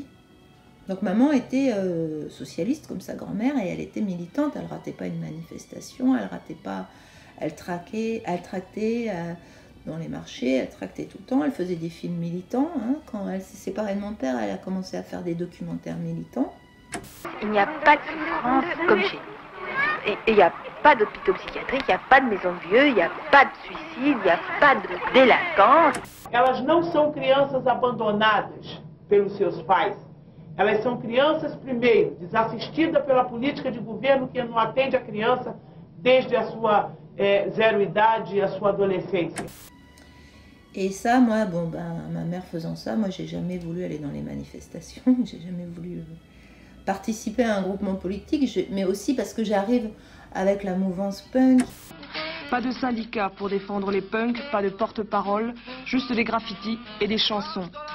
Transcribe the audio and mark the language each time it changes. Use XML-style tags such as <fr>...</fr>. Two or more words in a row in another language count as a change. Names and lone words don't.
<fr>Donc maman était socialiste comme sa grand-mère et elle était militante, elle ratait pas une manifestation, elle tractait dans les marchés, elle tractait tout le temps, elle faisait des films militants. Hein. Quand elle s'est séparée de mon père, elle a commencé à faire des documentaires militants. Il n'y a pas de souffrance comme chez nous. Et il n'y a pas d'hôpitaux psychiatriques, il n'y a pas de maison de vieux, il n'y a pas de suicide, il n'y a pas de délinquance.</fr> <pt>Elas não são crianças abandonadas pelos seus pais. Elas são crianças, primeiro, desassistidas pela política de governo que não atende a criança desde a sua zéro idade, a sua adolescência.</pt> <fr>Et ça, moi, ma mère faisant ça, moi, j'ai jamais voulu aller dans les manifestations, j'ai jamais voulu participer à un groupement politique, mais aussi parce que j'arrive avec la mouvance punk. Pas de syndicats pour défendre les punks, pas de porte-parole, juste des graffitis et des chansons.</fr>